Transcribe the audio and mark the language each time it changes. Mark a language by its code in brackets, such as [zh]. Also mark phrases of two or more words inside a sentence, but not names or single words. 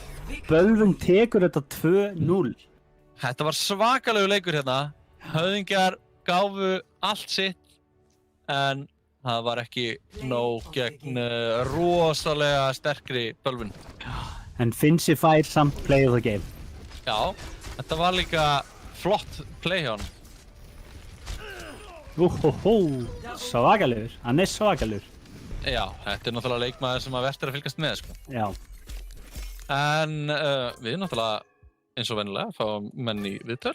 [is] Bölvun tekur þetta 2-0. Þetta var svakalegu leikur hérna. Höfðingjar gáfu allt sitt en það var ekki nóg gegn rosalega sterkri Bölvun. En Finsi fær samt [en] play of the game. [is] Já, þetta var líka flott play hjá hann. Svakalegur, hann svakalegur. Já, þetta náttúrulega leikmaður sem að vert að fylgjast með, sko. Já. En við náttúrulega, eins og venjulega, fáum menn í viðtöl.